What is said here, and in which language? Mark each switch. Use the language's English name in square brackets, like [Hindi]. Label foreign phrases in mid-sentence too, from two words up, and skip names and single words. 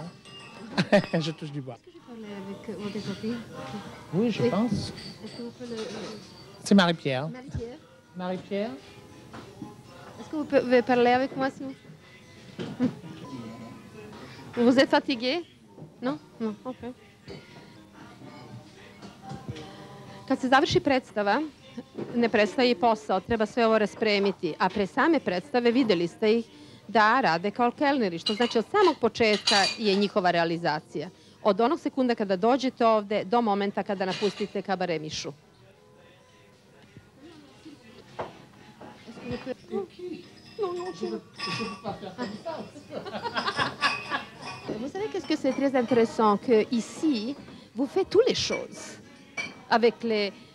[French] Je touche du bois. Est-ce que je parlais avec votre copine? Oui, je pense. Est-ce que vous pouvez C'est Marie-Pierre. Marie-Pierre? Marie-Pierre? Est-ce que vous pouvez parler avec moi, s'il vous plaît? Vous êtes fatigué? Non? Non, ok. [Serbian] Kad se završi predstava, ne prestaje i posao, treba sve ovo raspremiti. A pre same predstave, videli ste ih, da rade kao kelneri, što znači od samog početka je njihova realizacija. Od onog sekunda kada dođete ovde do momenta kada napustite Kabaret Michu. [French] Vous savez qu'est-ce que c'est très intéressant que ici vous faites toutes les choses avec les.